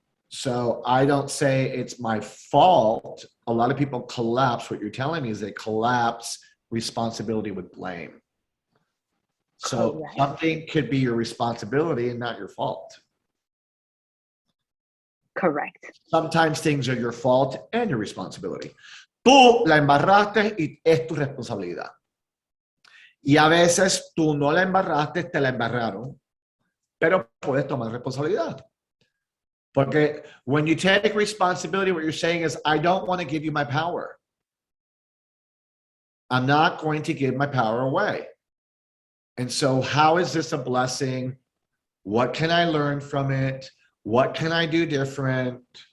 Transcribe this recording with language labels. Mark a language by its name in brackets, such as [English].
[English] So I don't say it's my fault. A lot of people collapse. What you're telling me is they collapse responsibility with blame. So something could be your responsibility and not your fault. Correct. Sometimes things are your fault and your responsibility. [Spanish] Tú la embarraste y es tu responsabilidad. Y a veces tú no la embarraste, te la embarraron, pero puedes tomar responsabilidad. Porque [English] when you take responsibility, what you're saying is, I don't want to give you my power. I'm not going to give my power away. And so how is this a blessing? What can I learn from it? What can I do different?